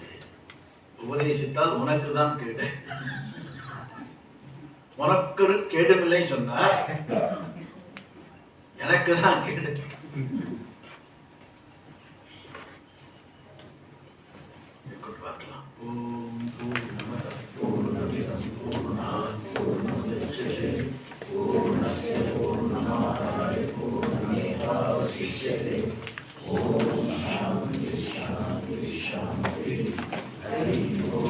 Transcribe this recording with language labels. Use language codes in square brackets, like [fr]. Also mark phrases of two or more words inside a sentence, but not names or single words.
[ta] உபதேசித்தால் உனக்கு தான் கேடு. உனக்கு ஒரு கேடுமில்லை சொன்னார், எனக்கு தான் கேடு. பார்க்கலாம். [sa] ॐ पूर्णमदः पूर्णमिदं पूर्णात् पूर्णमुदच्यते पूर्णस्य पूर्णमादाय पूर्णमेवावशिष्यते. ॐ शान्तिः शान्तिः शान्तिः. [ta] ஹரி